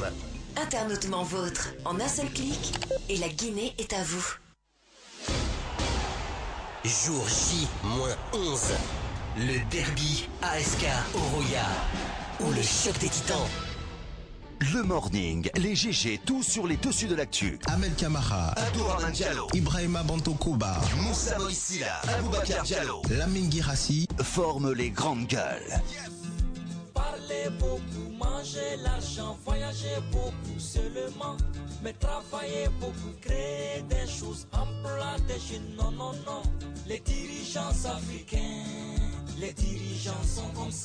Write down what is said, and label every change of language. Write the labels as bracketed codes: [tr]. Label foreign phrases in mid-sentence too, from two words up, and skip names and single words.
[fr] internautement vôtre, en un seul clic, et la Guinée est à vous. Jour J-11. Le derby ASK Oroya. Ou le choc des titans. Le morning, les GG, tout sur les dessus de l'actu. Ahmed Kamara, Adouraman Diallo, Ibrahima Bantokouba, Moussa Moïsila, Aboubakar Diallo, Lamine Girassi Forment les grandes gueules. Parler beaucoup, manger l'argent, voyager beaucoup seulement, mais travailler beaucoup, créer des choses, emploi des jeunes, non, non, non. Les dirigeants africains, les dirigeants sont comme ça.